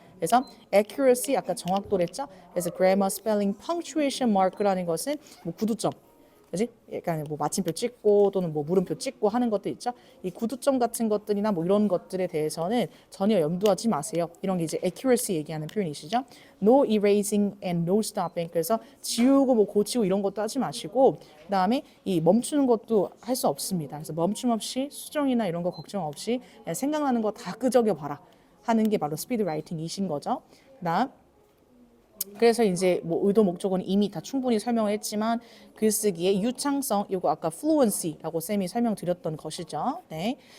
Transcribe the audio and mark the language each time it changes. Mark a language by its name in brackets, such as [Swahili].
[Korean] 그래서 accuracy 아까 정확도랬죠. 그래서 grammar, spelling, punctuation mark라는 것은 뭐 구두점, 그지? 약간 뭐 마침표 찍고 또는 뭐 물음표 찍고 하는 것들 있죠. 이 구두점 같은 것들이나 뭐 이런 것들에 대해서는 전혀 염두하지 마세요. 이런 게 이제 accuracy 얘기하는 표현이시죠. [English] No erasing and no stopping. [Korean] 그래서 지우고 뭐 고치고 이런 것도 하지 마시고 그다음에 이 멈추는 것도 할 수 없습니다. 그래서 멈춤 없이 수정이나 이런 거 걱정 없이 그냥 생각나는 거 다 끄적여 봐라 하는 게 바로 스피드 라이팅이신 거죠. 그다음 그래서 이제 뭐 의도 목적은 이미 다 충분히 설명을 했지만 글쓰기의 유창성, 이거 아까 fluency라고 쌤이 설명드렸던 것이죠. 네.